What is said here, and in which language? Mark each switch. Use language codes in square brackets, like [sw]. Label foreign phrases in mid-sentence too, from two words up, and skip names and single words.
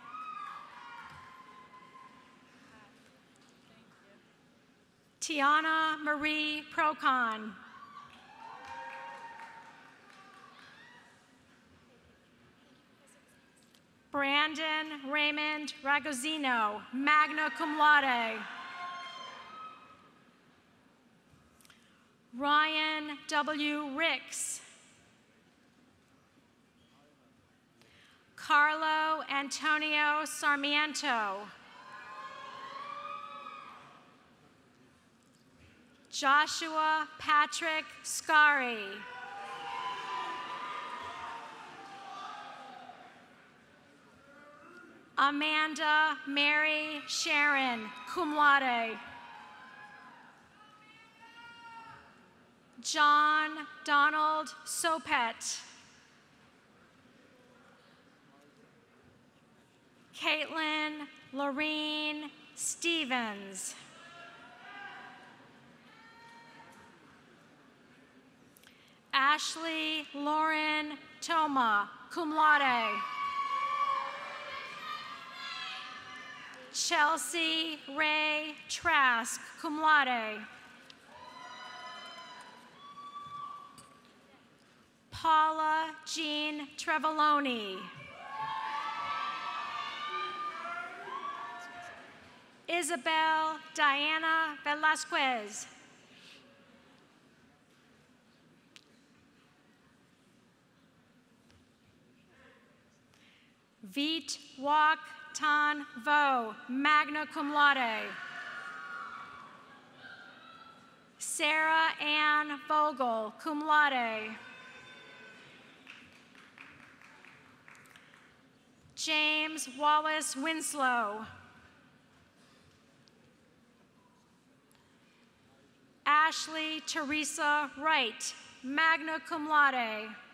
[en] Tiana Marie Procon. Brandon Raymond Ragosino, [la] magna cum laude. [en] Ryan W. Ricks. Carlo Antonio Sarmiento. Joshua Patrick Scari. Amanda Mary Sharon, [la] cum laude. [en] John Donald Sopet. Caitlin Lorene Stevens. Ashley Lauren Toma, [la] cum laude. [en] Chelsea Ray Trask, [la] cum laude. [en] Paula Jean Trevoloni. Isabel Diana Velasquez. Veet Wok Tan Vo, [la] magna cum laude. [en] Sarah Ann Vogel, [la] cum laude. [en] James Wallace Winslow. Ashley Teresa Wright, [la] magna cum laude.